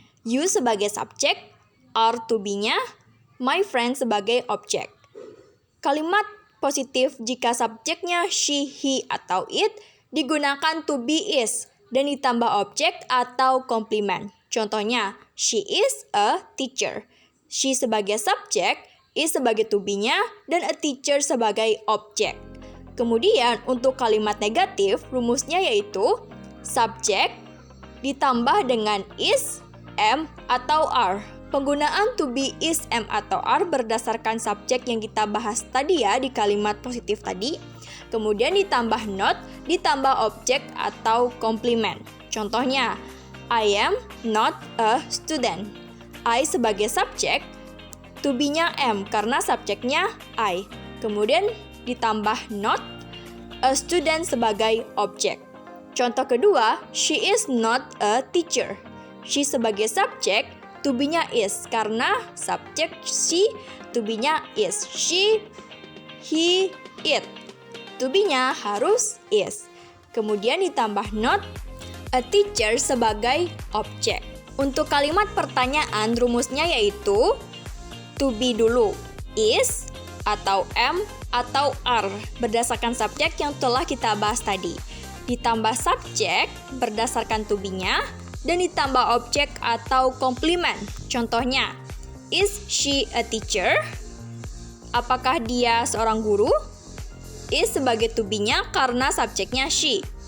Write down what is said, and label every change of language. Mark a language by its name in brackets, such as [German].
[Indonesian] You sebagai subjek, are to be-nya, my friend sebagai objek. Kalimat positif jika subjeknya she, he, atau it digunakan to be is dan ditambah objek atau komplement. [English] Contohnya, she is a teacher. [Indonesian] She sebagai subjek, is sebagai to be-nya, dan a teacher sebagai objek. Kemudian untuk kalimat negatif, rumusnya yaitu subjek ditambah dengan is, am, atau are. Penggunaan to be, is, am, atau are berdasarkan subjek yang kita bahas tadi ya di kalimat positif tadi. Kemudian ditambah not, ditambah objek atau komplement. [English] Contohnya, I am not a student. [Indonesian] I sebagai subjek, to be-nya am karena subjeknya I. Kemudian ditambah not, a student sebagai objek. Contoh kedua, [English] she is not a teacher. [Indonesian] She sebagai subjek, to be-nya is karena subjek she, to be-nya is. She, he, it. To be-nya harus is. Kemudian ditambah not, a teacher sebagai objek. Untuk kalimat pertanyaan rumusnya yaitu to be dulu, is, atau am, atau are berdasarkan subjek yang telah kita bahas tadi. Ditambah subjek berdasarkan to be-nya dan ditambah objek atau komplement. [English] Contohnya, is she a teacher? [Indonesian] Apakah dia seorang guru? Is sebagai to be-nya karena subjeknya she.